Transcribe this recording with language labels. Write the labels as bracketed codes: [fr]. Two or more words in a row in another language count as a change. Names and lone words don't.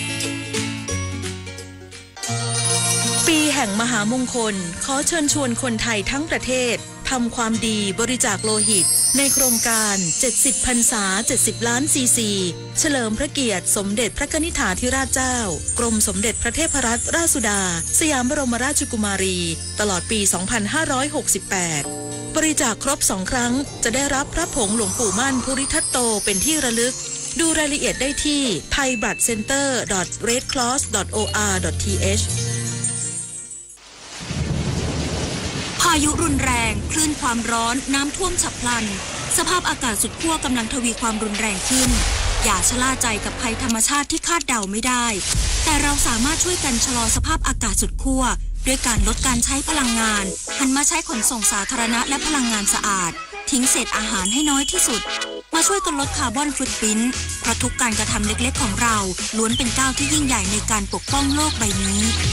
[th] ปีแห่งมหามงคลขอเชิญชวนคนไทยทั้งประเทศทำความดีบริจาคโลหิตในโครงการ70พรรษา70ล้านซีซีเฉลิมพระเกียรติสมเด็จพระกนิษฐาธิราชเจ้ากรมสมเด็จพระเทพรัตนราชสุดาสยามบรมราชกุมารีตลอดปี2568บริจาคครบ2ครั้งจะได้รับพระผงหลวงปู่มั่นภูริทัตโตเป็นที่ระลึกดูรายละเอียดได้ที่ thaibloodcenter.redcross.or.th พายุรุนแรงคลื่นความร้อนน้ำท่วมฉับพลันสภาพอากาศสุดขั้วกำลังทวีความรุนแรงขึ้นอย่า ชะล่าใจกับภัยธรรมชาติที่คาดเดาไม่ได้แต่เราสามารถช่วยกันชะลอสภาพอากาศสุดขั้วด้วยการลดการใช้พลังงานหันมาใช้ขนส่งสาธารณะและพลังงานสะอาดทิ้งเศษอาหารให้น้อยที่สุดมาช่วยกันลดคาร์บอนฟุตพริ้นท์เพราะทุกการกระทำเล็กๆของเราล้วนเป็นก้าวที่ยิ่งใหญ่ในการปกป้องโลกใบนี้